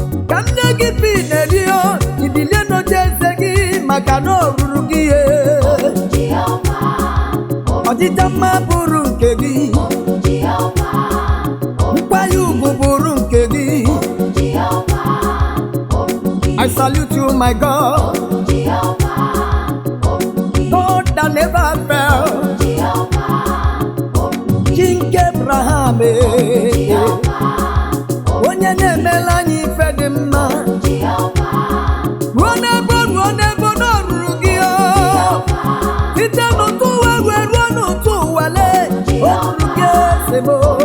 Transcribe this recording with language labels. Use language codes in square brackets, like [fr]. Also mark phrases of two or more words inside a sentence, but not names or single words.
[ig] Ka m nye gị ife ị na-eri, o. Ibilie n'oche eze gị, maka na ọ rụrụ gị, ee. Ọdịda mma bụrụ nke gị. Nkwanye ugwu bụrụ nke gị. [en] I salute you, my God. God that never fail. [ig] King Abraham, eh. Onye na-emela anyị ife dị mma. Ruo n'ebe, ruo n'ebe na ọ rụrụ gị, oh. Site n'ụtụ ụwa wee ruo n'ụtụ ụwa, lee. Ọ rụrụ gị, eze m, oh.